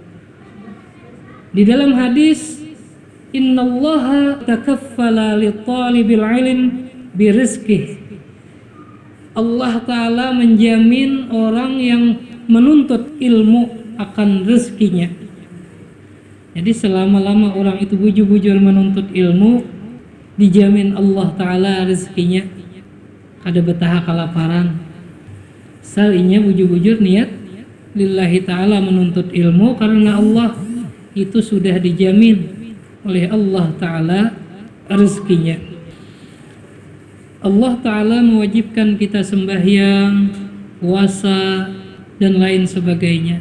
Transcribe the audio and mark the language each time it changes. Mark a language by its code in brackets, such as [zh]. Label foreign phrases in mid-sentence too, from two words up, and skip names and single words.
[id] Di dalam hadis, [ar] إن الله تكفل لطالب العلم برزقه. [bjn] Allah Ta'ala menjamin orang yang menuntut ilmu akan rezekinya. Jadi selama-lama orang itu bujur-bujur menuntut ilmu, dijamin Allah Ta'ala rezekinya. Kada betah kelaparan. Salinya bujur-bujur niat [ar] لله تعالى [bjn] menuntut ilmu, karena Allah itu sudah dijamin oleh Allah Ta'ala rezekinya. Allah Ta'ala mewajibkan kita sembahyang, puasa, dan lain sebagainya.